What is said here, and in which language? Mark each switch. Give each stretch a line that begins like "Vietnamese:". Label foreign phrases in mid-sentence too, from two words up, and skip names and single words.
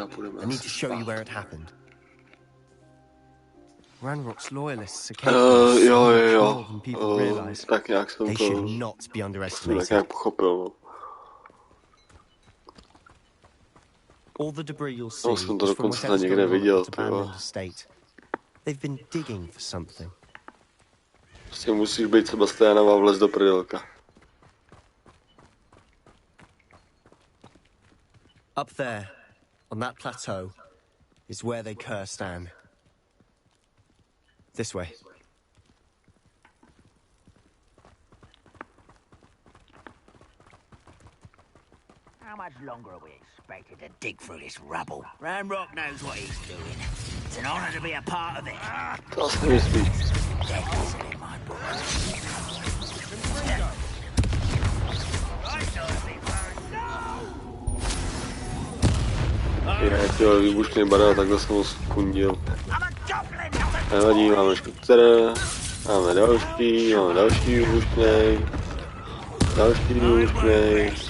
English: I need to show you where it happened. Ranrock's loyalists are capable more than people realize. They should not be underestimated. All the debris you'll see is from whatever's going on at the abandoned estate. They've been digging for something.
Czech: Prostě musíš být Sebastiánova vlez do prdelka.
English: Up there, on that plateau, is where they cursed Anne. This way. How much longer are we expected to dig through this rubble? Ranrock knows what he's doing. It's an honor to be a part of it.
Czech: Já chtěl výbušný barel, takhle jsem ho skundil. Nevadí, máme škutr, máme další výbušný, další výbušný.